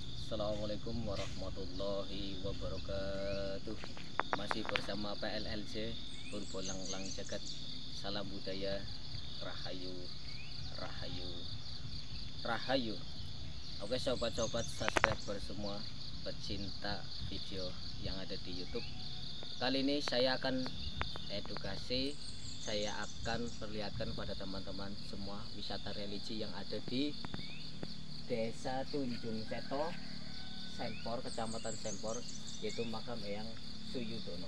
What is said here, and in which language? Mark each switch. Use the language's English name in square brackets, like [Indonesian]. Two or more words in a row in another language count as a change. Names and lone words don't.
[Arabic] السلام عليكم ورحمة الله وبركاته. [Indonesian] Masih bersama PLLC Purbo Langlang Jagat. Salam budaya, rahayu, rahayu, rahayu. Oke sobat-sobat subscriber semua, pecinta video yang ada di YouTube. Kali ini saya akan edukasi, saya akan perlihatkan pada teman-teman semua wisata religi yang ada di Desa Tunjung Seto, Sempor, Kecamatan Sempor, yaitu makam Eyang Suyudono.